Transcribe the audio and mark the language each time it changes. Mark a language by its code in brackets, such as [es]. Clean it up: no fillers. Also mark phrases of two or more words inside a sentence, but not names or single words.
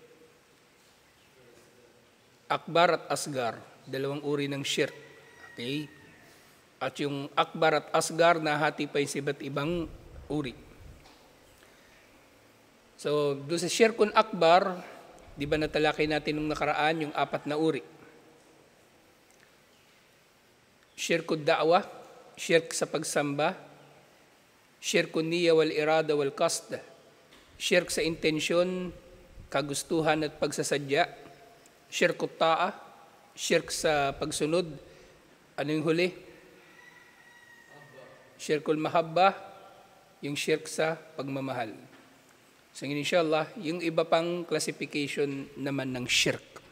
[tl] Akbar at asgar. Dalawang uri ng shirk. Okay? At yung akbar at asgar, nahati pa yung iba't ibang uri. So, doon sa [ar] شرك أكبر, [tl] di ba natalakay natin nung nakaraan yung 4 na uri? [ar] شرك الدعوة, [tl] shirk sa pagsamba, [ar] شرك النية والإرادة والقصد, [tl] shirk sa intensyon, kagustuhan at pagsasadya, [ar] شرك الطاعة, [tl] shirk sa pagsunod, ano yung huli? [ar] شرك المحبة, [tl] yung shirk sa pagmamahal. So inshallah, yung iba pang classification naman ng shirk.